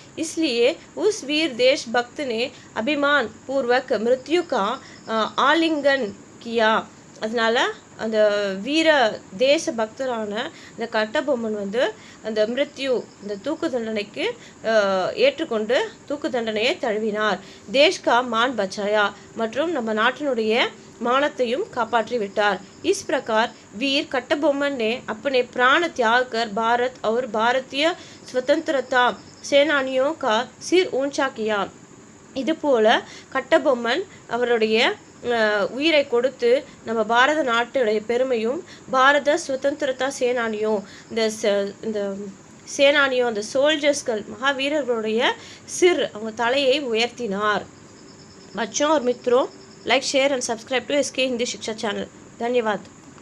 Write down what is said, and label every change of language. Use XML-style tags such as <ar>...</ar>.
<hi>इसलिए उस वीर देशभक्त ने अभिमान पूर्वक मृत्यु का आलिंगन किया.</hi> <ta>அதனால் அந்த வீர தேச பக்தரான இந்த கட்டபொம்மன் வந்து அந்த மிருத்யு இந்த தூக்கு தண்டனைக்கு ஏற்றுக்கொண்டு தூக்கு தண்டனையை தழுவினார்.</ta> <hi>தேஷ்கா மான் பச்சாயா</hi> <ta>மற்றும் நம்ம நாட்டினுடைய मानத்தையும் காப்பாற்றி விட்டார்.</ta> <hi>इस प्रकार वीर कट्टबोमन ने अपने प्राण त्याग कर भारत और भारतीय स्वतंत्रता सेनानियों का सिर ऊंचा किया.</hi> <ta>இதுபோல கட்டபொம்மன் அவருடைய உயிரை கொடுத்து நம்ம பாரத நாட்டுடைய பெருமையும் பாரத சுதந்திரதா சேனானியும் இந்த சேனானியும் அந்த சோல்ஜர்ஸ்கள் மகாவீரர்களுடைய அவங்க தலையை உயர்த்தினார்.</ta> <hi>बच्चों और मित्रों,</hi> <en>like share and subscribe to</en> <hi>SK Hindi शिक्षा चैनल. धन्यवाद.</hi>